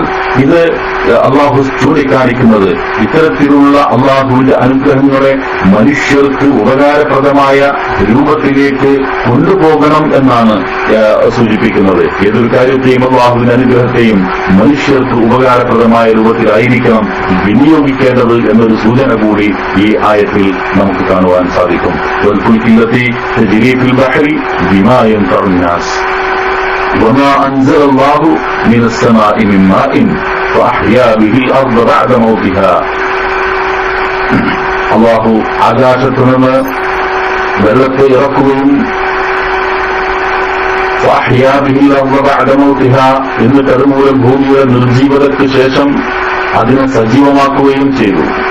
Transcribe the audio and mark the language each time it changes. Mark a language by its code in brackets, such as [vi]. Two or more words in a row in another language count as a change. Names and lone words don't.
[ml] ഇത് അള്ളാഹു ചൂണ്ടിക്കാണിക്കുന്നത് ഇത്തരത്തിലുള്ള അള്ളാഹുവിന്റെ അനുഗ്രഹങ്ങളെ മനുഷ്യർക്ക് ഉപകാരപ്രദമായ രൂപത്തിലേക്ക് കൊണ്ടുപോകണം എന്നാണ് സൂചിപ്പിക്കുന്നത്. ഏതൊരു കാര്യത്തെയും അള്ളാഹുവിന്റെ അനുഗ്രഹത്തെയും മനുഷ്യർക്ക് ഉപകാരപ്രദമായ രൂപത്തിലായിരിക്കണം വിനിയോഗിക്കേണ്ടത് എന്നൊരു സൂചന കൂടി ഈ ആയത്തിൽ നമുക്ക് കാണുവാൻ സാധിക്കും. [ar] وما أنزل الله من السماء من ماء فأحيا به الأرض بعد موتها. [ml] അല്ലാഹു ആകാശത്തു നിന്ന് വെള്ളത്തെ ഇറക്കുകയും എന്നിട്ട് അതുമൂലം ഭൂമിയുടെ നിർജീവതയ്ക്ക് ശേഷം അതിനെ സജീവമാക്കുകയും ചെയ്തു.